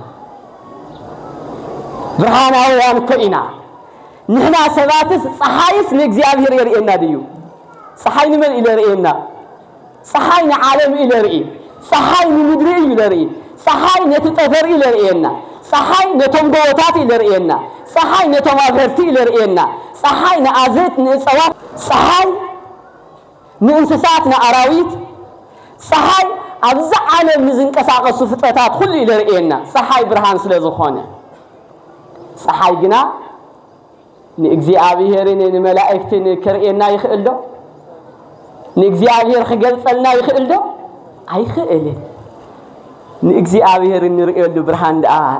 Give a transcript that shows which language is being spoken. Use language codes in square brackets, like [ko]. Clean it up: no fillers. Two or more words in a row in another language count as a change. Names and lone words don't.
[ti] ብርሃናውያን ኮይና ንሕና ሰባትስ ፀሐይስ ንእግዚአብሔር የርእየና ድዩ ፀሐይ ንመን ይለርእየና ፀሐይ ንዓለም ይለርኢ ፀሐይ ንምድሪ ይለርኢ ፀሐይ ነቲ ጠፈር ይለርእየና ፀሐይ ነቶም ጎቦታት ይለርእየና ፀሐይ ነቶም አፈርቲ ይለርእየና ፀሐይ ንአዝርት ንእፅዋት ፀሐይ ንእንስሳት ንአራዊት ፀሐይ ኣብዚ ዓለም ዝንቀሳቀሱ ፍጥረታት ሁሉ ይለርእየና ፀሐይ ብርሃን ስለ ዝኾነ ፀሐይ ግና ንእግዚአብሔርን ንመላእክትን ከርእየና ይኽእል ዶ ንእግዚአብሔር ክገልጸልና ይኽእል ዶ ኣይኽእልን ንእግዚአብሔር እንርእየሉ ብርሃን ደኣ